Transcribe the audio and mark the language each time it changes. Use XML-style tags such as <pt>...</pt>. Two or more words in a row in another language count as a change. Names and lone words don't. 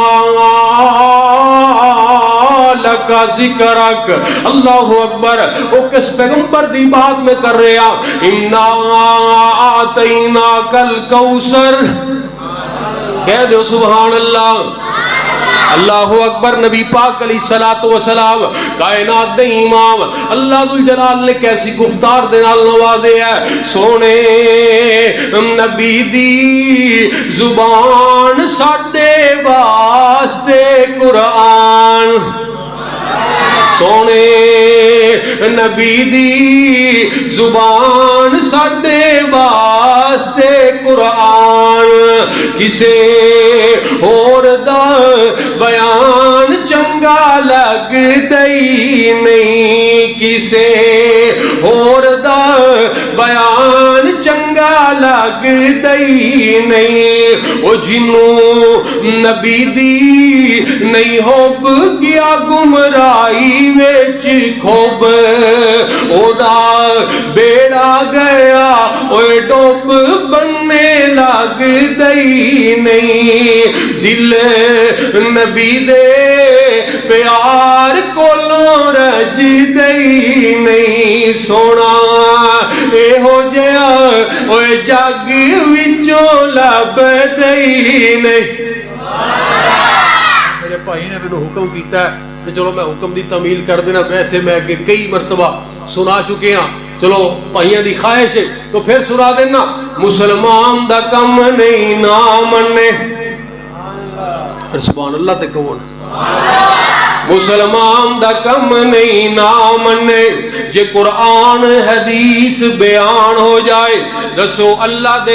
<ar>لك ذکرک اللہ اکبر</ar> <pa>وہ کس پیغمبر دی بات میں کر رہے ہیں</pa> <ar>انا آتیناک الکوثر</ar> <pa>کہہ دو</pa> <ar>سبحان اللہ اللہ اکبر</ar> <pa>نبی پاک علیہ السلام کائنات دے امام اللہ ذوالجلال نے کیسی گفتار دے نال نوازے ہے سونے نبی دی زبان ساڈے واسطے قرآن سونے نبی دی زبان ساڈے واسطے قرآن کسے اور دا بیان چنگا لگ دئی نہیں کسے اور دا بیان چنگا لگ دئی نہیں او جنوں نبی دی نہیں ہوب گیا گمرائی وچ کھوب او دا بیڑا گیا اوے ڈوب بننے لگ دئی نہیں دل نبی دے پیار کولوں رج دئی نہیں سونا اے ہو جیا اوے جگ وچوں لب دئی نہیں میرے بھائی نے مینوں حکم کیتا ہے کہ چلو میں حکم دی تعمیل کر دینا ویسے میں کہ کئی مرتبہ سنا چکے ہیں چلو بھائیاں دی خواہش ہے تو پھر سنا دینا مسلمان دا کم نہیں نہ منے سبحان اللہ تے کون مسلمان دا کم نہیں نہ منے جے قرآن حدیث بیان ہو جائے دسو اللہ دے</pa>